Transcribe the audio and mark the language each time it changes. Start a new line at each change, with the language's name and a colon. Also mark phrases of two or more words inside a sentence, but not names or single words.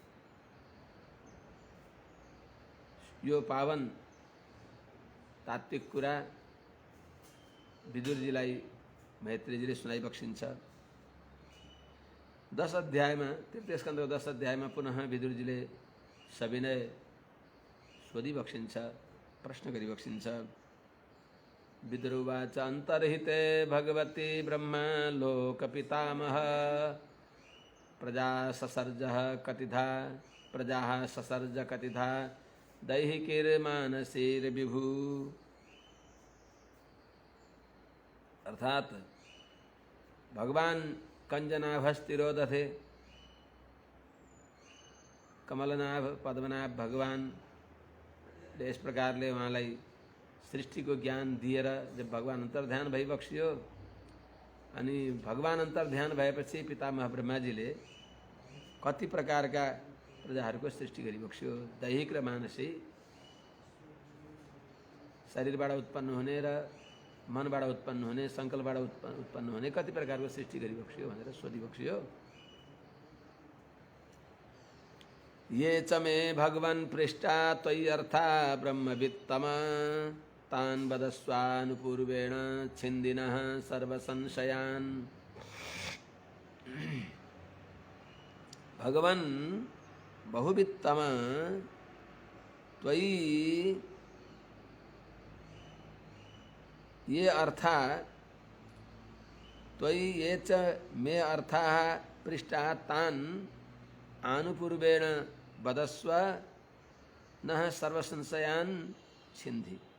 Nepali: यो पावन तात्विक कुरा विदुरजीलाई मैत्रेयजीले सुनाइ बक्सिन्छ। 10 अध्यायमा, तृतीय स्कन्धको 10 अध्यायमा पुनः विदुरजीले सविनय सोधी बक्सिन्छ, प्रश्न गरी बक्सिन्छ।
Sanskrit: विदुरुवाच अन्तर्हिते भगवती ब्रह्मा लोकपितामह प्रजाः ससर्ज कतिधा दैहिकीर्मानसीर्विभू। अर्थात भगवान कंजनाभस्तिरोदथे
Nepali: कमलनाभ पद्मनाभ भगवान इस प्रकारले उहाँलाई सृष्टिको ज्ञान दिएर जब भगवान अन्तर्ध्यान भइबक्सियो अनि भगवान अन्तर्ध्यान भएपछि पितामह ब्रह्माजीले कति प्रकारका प्रजाहरूको सृष्टि गरिबक्सियो। दैहिक र मानसिक शरीरबाट उत्पन्न हुने र मनबाट उत्पन्न हुने संकल्पबाट उत्पन्न हुने कति प्रकारको सृष्टि गरिबक्सियो भनेर सोधिबक्सियो।
Sanskrit: ये च मे भगवन् पृष्ठा त्वय्यर्था ब्रह्मवित्तम तान् वदस्वानुपूर्वेण छिन्दिनः सर्वसंशयान्। भगवन् बहुवित्तम त्वयि ये अर्था त्वयि ये च मे अर्थाः पृष्ठाः तान् आनुपूर्वेण वदस्व नः सर्वसंशयान् छिन्धि।